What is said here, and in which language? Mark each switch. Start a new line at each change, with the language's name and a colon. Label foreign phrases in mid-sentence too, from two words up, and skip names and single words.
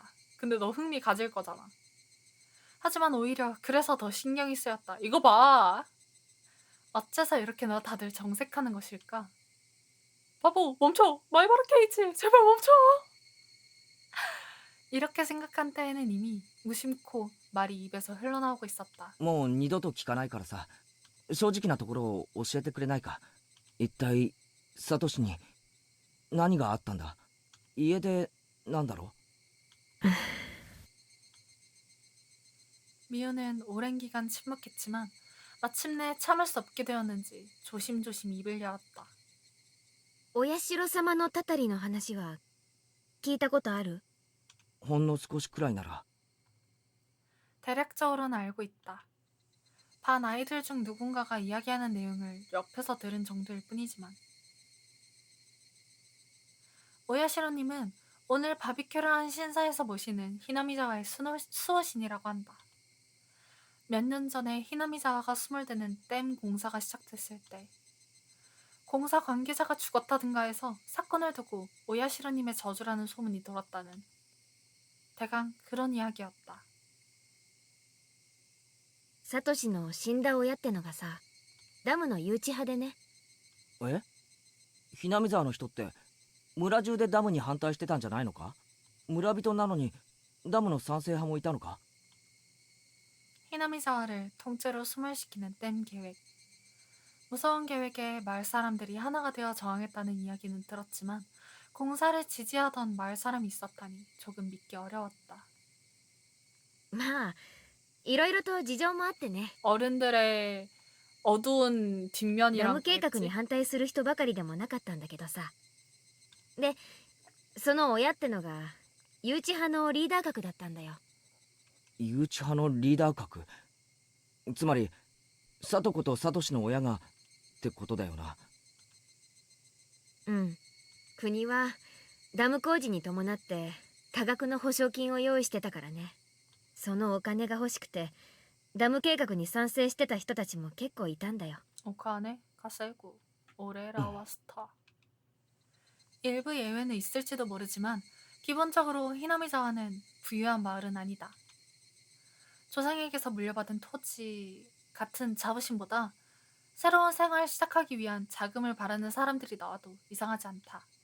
Korean: 근데 너 흥미 가질 거잖아. 하지만 오히려 그래서 더 신경이 쓰였다. 이거 봐. 어째서 이렇게 너 다들 정색하는 것일까? 바보 멈춰. 말바라 케이치 제발 멈춰. 이렇게 생각한 때에는 이미 무심코 말이 입에서 흘러나오고 있었다.
Japanese: もう二度と聞かないからさ、正直なところを教えてくれないか。一体サトシに何があったんだ。家でなんだろう。
Korean: 미유는 오랜 기간 침묵했지만 마침내 참을 수 없게 되었는지 조심조심 입을 열었다.
Japanese: お社様のたたりの話は聞いたことあるほんの少しくらいなら。
Korean: 대략적으로는 알고 있다. 반 아이들 중 누군가가 이야기하는 내용을 옆에서 들은 정도일 뿐이지만 오야시로님은 오늘 바비큐를 한 신사에서 모시는 히나미자와의 수호신이라고 한다. 몇 년 전에 히나미자와가 수몰되는 댐 공사가 시작됐을 때 공사 관계자가 죽었다든가 해서 사건을 두고 오야시로님의 저주라는 소문이 돌았다는 대강 그런 이야기였다.
Japanese: サトシの死んだ親ってのがさダムの誘致派でねえ、ひなみ沢の人って村中でダムに反対してたんじゃないのか。村人なのにダムの賛成派もいたのか。
Korean: 히나미자와를 통째로 수몰시키는 댐 계획. 무서운 계획에 마을 사람들이 하나가 되어 저항했다는 이야기는 들었지만 공사를 지지하던 마을 사람이 있었다니 조금 믿기 어려웠다.
Japanese: まあいろいろと事情もあってね
Korean: 어른들의 어두운
Japanese: ダ
Korean: 뒷면이라고
Japanese: ム計画に
Korean: 했지.
Japanese: 反対する人ばかりでもなかったんだけどさでその親ってのが誘致派のリーダー格だったんだよ誘致派のリーダー格。つまりサトコとサトシの親がってことだよな。うん国はダム工事に伴って多額の保証金を用意してたからねそのお金が欲しくてダム計画に賛成してた人たちも結構いたんだよ 오카네 가세고 오레라와 스타.
Korean: 일부 예외는 있을지도 모르지만 기본적으로 히나미자와는 부유한 마을은 아니다. 조상에게서 물려받은 토지 같은 자부심보다 새로운 생활을 시작하기 위한 자금을 바라는 사람들이 나와도 이상하지 않다.